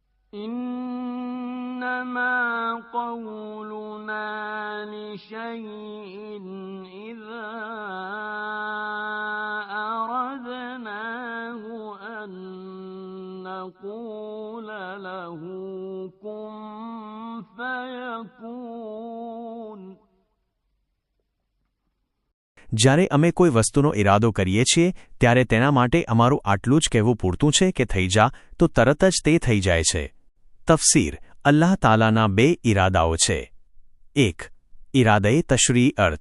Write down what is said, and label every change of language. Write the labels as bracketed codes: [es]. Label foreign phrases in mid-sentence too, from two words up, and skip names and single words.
[ar] إنما قولنا لشيء إذا أردناه أن نقول له كن فيكون. [gu] જ્યારે અમે કોઈ વસ્તુનો ઇરાદો કરીએ છીએ ત્યારે તેના માટે અમારું આટલું જ કહેવું પૂરતું છે કે થઈ જા તો તરત જ તે થઈ જાય છે. તફસીર અલ્લાહ તાલાના બે ઇરાદાઓ છે. 1. ઇરાદે તશરીઈ અર્થ.